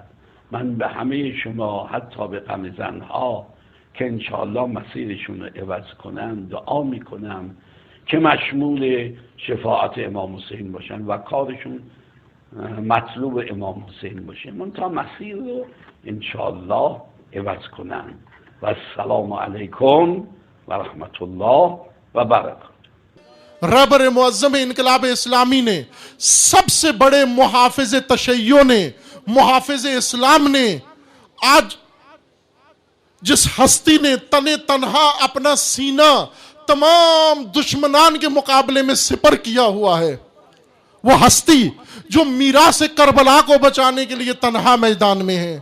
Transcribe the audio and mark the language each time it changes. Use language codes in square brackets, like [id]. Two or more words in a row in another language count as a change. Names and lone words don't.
[fa] من به همه شما، حتی به غم‌زن‌ها که انشاءالله مسیرشون رو عوض کنن دعا میکنم که مشمول شفاعت امام حسین باشن و کارشون مطلوب امام حسین باشه، منتها مسیر رو انشاءالله عوض کنن. [ar] و السلام علیکم و رحمت الله و برکاته. [ur] رہبر معظم انقلاب اسلامی نے، سب سے بڑے محافظ تشیع نے، محافظ اسلام نے، آج جس ہستی نے تنِ تنہا اپنا سینہ تمام دشمنان کے مقابلے میں سپر کیا ہوا ہے، وہ ہستی جو میراث کربلا کو بچانے کے لیے تنہا میدان میں ہے,